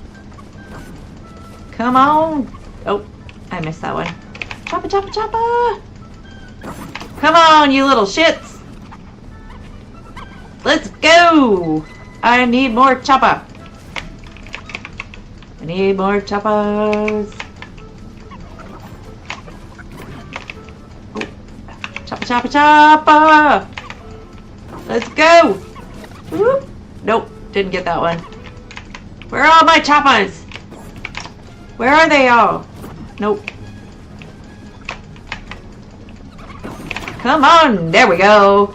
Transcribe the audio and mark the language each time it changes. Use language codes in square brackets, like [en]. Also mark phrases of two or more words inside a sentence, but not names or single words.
[en] Come on! Oh, I missed that one. Choppa, choppa, choppa! Come on, you little shits! Let's go! I need more choppa. I need more choppas. Oh. Choppa, choppa, choppa! Let's go! Whoop. Nope, didn't get that one. Where are all my choppas? Where are they all? Nope. Come on, there we go.